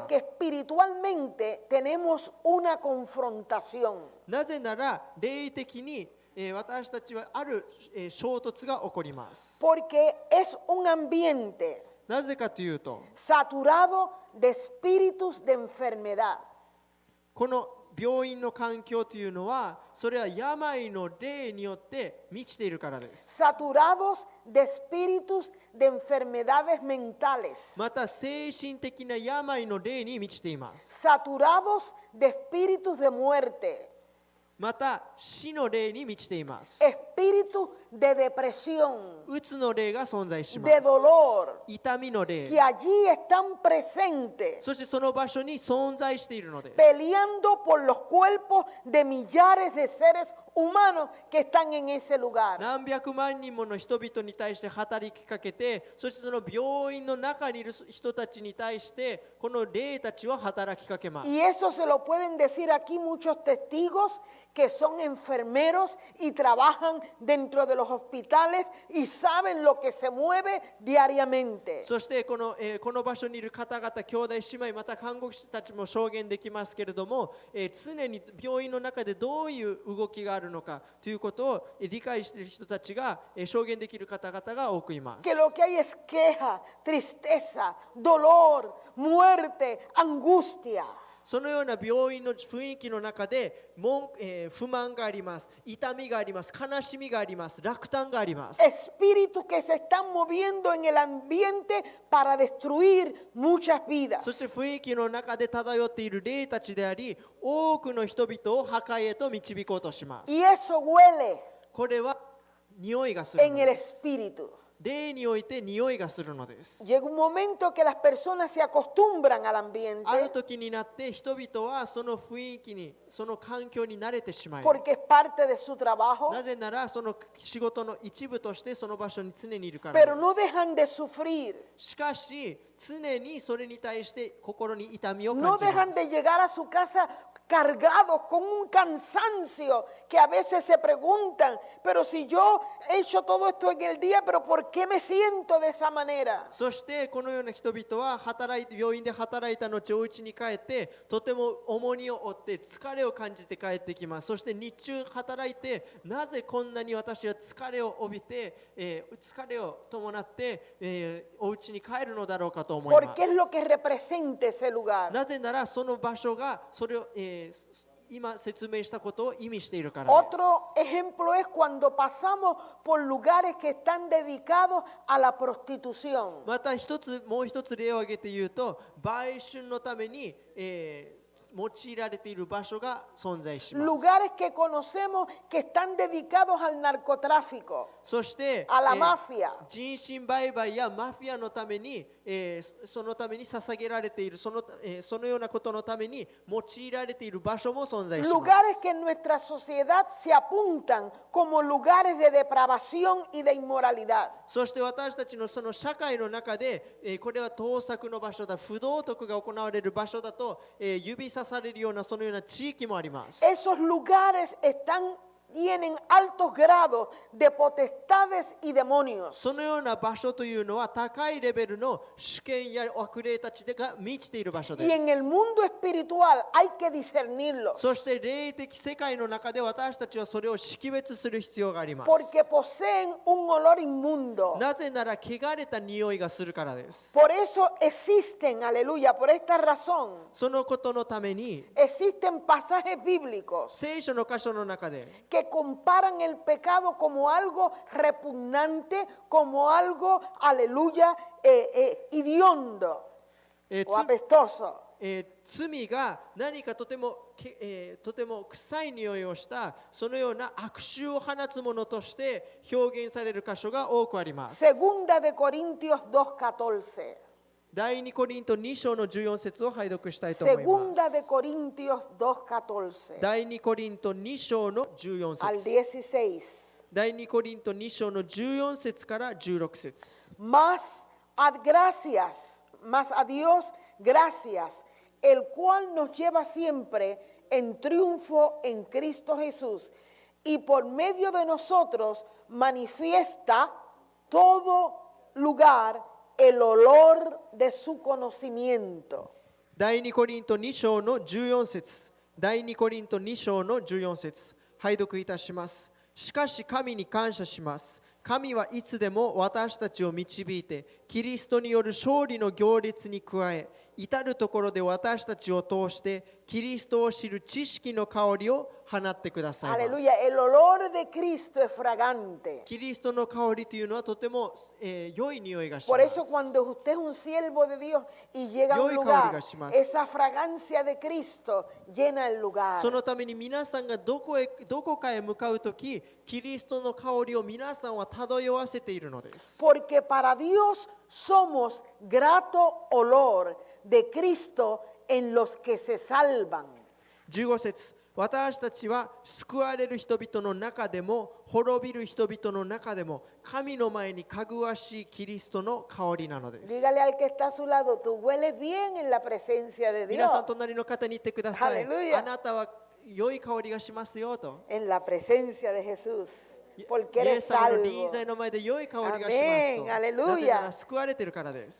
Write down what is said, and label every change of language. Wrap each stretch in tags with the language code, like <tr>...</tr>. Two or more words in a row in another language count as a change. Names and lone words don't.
<es>Porque espiritualmente tenemos una confrontación.</es> <ja>なぜなら霊的に私たちはある衝突が起こります。</ja> <es>Porque es un ambiente</es> <ja>なぜかというと、</ja> <es>saturado de espíritus de enfermedad.</es> <ja>この病院の環境というのは、それは病の霊によって満ちているからです。</ja> <es>Saturados de espíritus de enfermedades mentales.</es> <ja>また精神的な病の霊に満ちています。</ja> <es>Saturados de espíritus de muerte.</es> <ja>また死の霊に満ちています。</ja> <es>Espíritus de depresión,</es> <ja>うつの霊が存在しま</ja> <es>de</es> <ja>す。</ja> <es>dolor,</es> <ja>痛みの</ja> <es>que</es> <ja>霊、</ja> <es>allí están presentes,</es> <ja>そしてその場所に存在しているのです。</ja> <es>peleando por los cuerpos de millares de seres humanos que están en ese lugar.</es> <ja>何百万人もの人々に対して働きかけて、そしてその病院の中にいる人たちに対してこの霊たちは働きかけます。</ja> <es>Y eso se lo pueden decir aquí muchos testigos que son enfermeros y trabajan dentro de los hospitales y saben lo que se mueve diariamente.</es> <ja>そしてこの場所にいる方々、兄弟姉妹、また看護師たちも証言できますけれども、常に病院の中でどういう動きがあるのかということを理解している人たちが証言できる方々が多くいます。</ja> <es>Que lo que hay es queja, tristeza, dolor, muerte, angustia.</es> <ja>そのような病院の雰囲気の中で不満があります、痛みがあります、悲しみがあります、落胆があります。</ja> <es>Espíritus que se están moviendo en el ambiente para destruir muchas vidas.</es> <ja>そして雰囲気の中で漂っている霊たちであり、多くの人々を破壊へと導こうとします。</ja> <es>Y eso huele</es> <ja>これは匂いがする</ja> <es>en</es> <ja>の</ja> <es>el</es> <ja>です。</ja> <es>espíritu.</es> <ja>霊において匂いがするのです。</ja> <es>Llega un momento que las personas se acostumbran al</es> <ja>ある</ja> <es>ambiente</es> <ja>時になって人々はその雰囲気に、その環境に慣れてしまい、</ja> <es>porque es parte de su trabajo,</es> <ja>なぜならその仕事の一部としてその場所に常にいるから</ja> <es>pero</es> <ja>で</ja> <es>no</es> <ja>す。</ja> <es>dejan de sufrir,</es> <ja>しかし常にそれに対して心に痛みを感</ja> <es>no</es> <ja>じま</ja> <es>dejan</es> <ja>す。</ja> <es>de llegar a su casa cargados con un cansancio que a veces se preguntan, pero si yo he hecho todo esto en el día, pero ¿por qué me siento de esa manera?</es> <ja>そしてこのような人々は病院で働いた後お家に帰ってとても重荷を負って疲れを感じて帰ってきます。そして日中働いてなぜこんなに私は疲れを帯びて、疲れを伴って、お家に帰るのだろうかと思いま</ja> <es>Porque es lo</es> <ja>す。</ja> <es>que representa ese lugar.</es> <ja>なぜならその場所がそれを、今説明したことを意味しているからです。</ja> <es>Otro ejemplo es cuando pasamos por lugares que están dedicados a la prostitución.</es> <ja>またもう一つ例を挙げて言うと、売春のために、用いられている場所が存在します。</ja> <es>Lugares que conocemos que están dedicados al narcotráfico,</es> <ja>そして、</ja> <es>a la mafia.</es> <ja>人身売買やマフィアのために、そのために捧げられているそのようなことのために用いられている場所も存在します。</ja> <es>Lugares que en nuestra sociedad se apuntan como lugares de depravación y de inmoralidad.</es> <ja>そして私たちのその社会の中で、これは盗作の場所だ、不道徳が行われる場所だと、指さされるようなそのような地域もあります。</ja> <es>Esos lugares tienen altos grados de potestades y demonios.</es> <ja>そのような場所というのは高いレベルの主権や悪霊たちが満ちている場所で</ja> <es>Y en el</es> <ja>す。</ja> <es>mundo espiritual hay que discernirlo,</es> <ja>そして霊的世界の中で私たちはそれを識別する必要があります。</ja> <es>porque poseen un olor inmundo.</es> <ja>なぜなら汚れた匂いがするからです。</ja> <es>Por eso existen, aleluya, por esta razón,</es> <ja>そのことのために</ja> <es>existen pasajes bíblicos</es> <ja>聖書の箇所の中で</ja> <es>que comparan el pecado como algo repugnante, como algo, aleluya, hediondo えー o apestoso.</es> <ja>罪が何かとても臭い匂いをしたそのような悪臭を放つものとして表現される箇所が多くあります。</ja> <es>Segunda de Corintios 2:14.</es> <ja>第2コリント2章の14節を拝読したいと思いま</ja> <es>Segunda de</es> <ja>す。</ja> <es>Corintios 2:14</es> <ja>第2コリント2章の14</ja> <es>al</es> <ja>節。</ja> <es>16.</es> <ja>第2コリント2章の14節から16節。</ja> <es>Mas a Dios gracias, el cual nos lleva siempre en triunfo en Cristo Jesús y por medio de nosotros manifiesta todo lugar el olor de su conocimiento.</es> <ja>第2コリント2章の14節。第2コリント2章の14節。拝読いたします。しかし神に感謝します。神はいつでも私たちを導いて、キリストによる勝利の行列に加え、至るところで私たちを通してキリストを知る知識の香りを放ってくださいます。</ja> <es>Aleluya, el olor de Cristo es fragante.</es> <ja>キリストの香りというのはとても、良い匂いがしま</ja> <es>Por eso</es> <ja>す。</ja> <es>cuando usted es un siervo de Dios y llega a un Yo lugar, y esa fragancia de Cristo llena el lugar.</es> <ja>そのために皆さんがどこかへ向かうとき、キリストの香りを皆さんは漂わせているのです。</ja> <es>Porque para Dios somos grato olor de Cristo en los que se salvan.</es> <ja>15 節。私たちは救われる人々の中でも滅びる人々の中でも神の前にかぐわしいキリストの香りなのです。</ja> <es>Dígale al que está a su lado, tú hueles bien en la presencia de</es> <ja>皆</ja> <es>Dios.</es> <ja>さん隣の方に言ってください。</ja> <es>Hallelujah.</es> <ja>あなたは良い香りがしますよと。</ja> <es>En la presencia de Jesús. Porque</es> <ja>イエ</ja> <es>eres</es> <ja>ス様の</ja> <es>salvo.</es> <ja>臨在の前で良い香りがしますと。</ja> <es>Amén. Aleluya.</es> <ja>なぜなら救われているからです。</ja>